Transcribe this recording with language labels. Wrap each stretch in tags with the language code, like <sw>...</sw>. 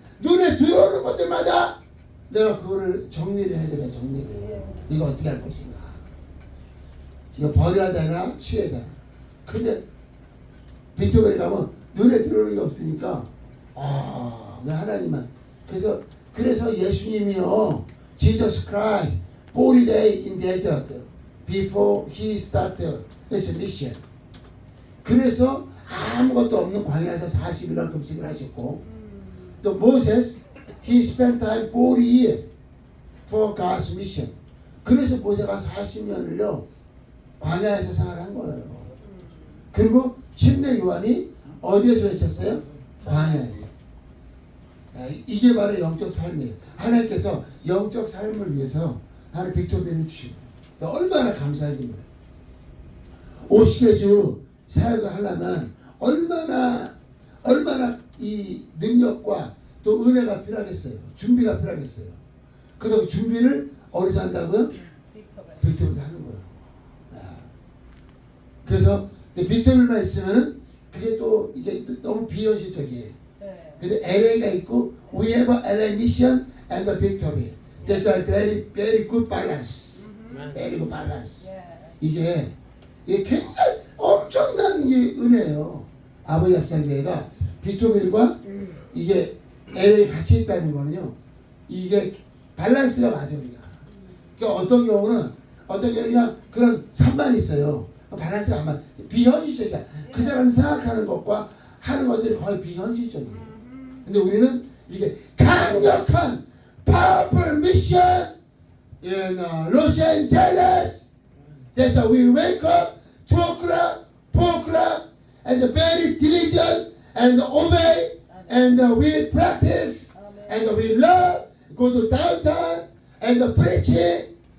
<ko>눈에 들어오는 것들마다 내가 그거를 정리를 해야 되나. 정리를. 이거 어떻게 할 것인가. 이거 버려야 되나 취해야 되나. 근데 빅토빌에 가면 눈에 들어오는 게 없으니까 하나님만. 그래서 예수님이요</ko> <en>Jesus Christ 40 days in desert before he started his mission.</en> <ko>그래서 아무것도 없는 광야에서 40일간 금식을 하셨고, 또 모세스</ko> <en>he spent time 40 years for God's mission.</en> <ko>그래서 모세가 40년을요 광야에서 생활한 거예요. 그리고 침례 요한이 어디에서 외쳤어요? 광야에서. 이게 바로 영적 삶이에요. 하나님께서 영적 삶을 위해서 하나님 빅토빌을 주시고 얼마나 감사합니다. 50개주 사역을 하려면 얼마나 이 능력과 또 은혜가 필요하겠어요. 준비가 필요하겠어요. 그래서 그 준비를 어디서 한다고요? 빅토빌 하는 거예요. 그래서 빅토빌만 있으면은 그게 또 이게 너무 비현실적이에요. 근데 LA가 있고</ko> <en>we have a LA mission and a victory. That's a very good balance. Very good balance.</en> <ko>이게 굉장히 엄청난 은혜예요. 아버지 합상교회가 빅토빌과 이게 LA 같이 있다는 거는요. 이게 밸런스가 맞아요. 그러니까 어떤 경우는 그냥 그런 산만 있어요. 밸런스가 안 맞아. 비현실적이야. 그 사람이 생각하는 것과 하는 것들이 거의 비현실적이에요. 근데 우리는 이게 강력한</ko> <en>powerful mission in Los Angeles. That's why we wake up 2 o'clock, 4 o'clock and very diligent and obey and we practice and we love, go to downtown and preach it</en>